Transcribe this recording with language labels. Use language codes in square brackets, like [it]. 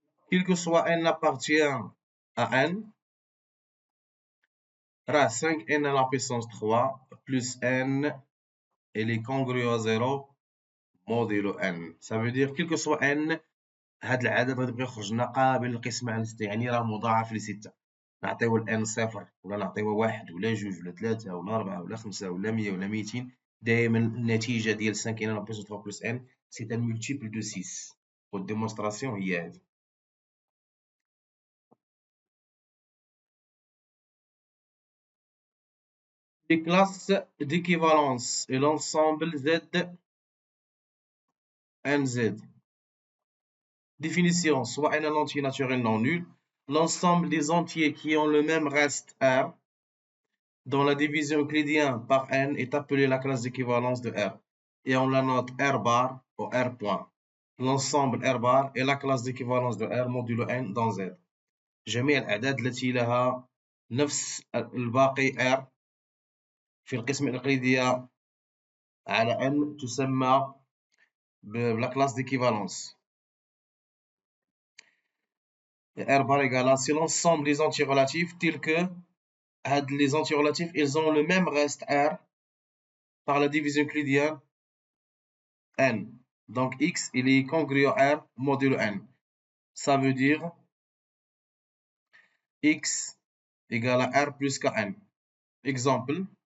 [fr] Quel que soit n appartient à n, 5n à la puissance 3 plus n, elle est congrue à 0 modulo n. Ça veut dire, quel que soit n, [ar] هاد العدد غادي يبقى يخرج لنا قابل للقسمة على 6، يعني راه مضاعف ل 6. نعطيوه الان صفر ولا نعطيوه 1 ولا 2 ولا 3 ولا 4 ولا 5 ولا 100 ولا 200. دائما النتيجة ديال 5 [fr] n à la puissance 3 plus n c'est un multiple de 6. [ar] والديمونستراسيون هي هذه. [fr] Les classes d'équivalence et l'ensemble Z, NZ. Définition, soit un entier naturel non nul, l'ensemble des entiers qui ont le même reste R dont la division euclidienne par n est appelée la classe d'équivalence de R. Et on la note R bar ou R point. L'ensemble R bar est la classe d'équivalence de R modulo n dans Z. [ar] جميع الأعداد التي لها نفس الباقي R في القسمة الإقليدية على n تسمى [fr] la classe d'équivalence. R bar égale à, c'est l'ensemble des entiers relatifs tels que les entiers relatifs, ils ont le même reste R par la division euclidienne n. Donc x, il est congruent R modulo n. Ça veut dire x égale à R plus kn. Exemple.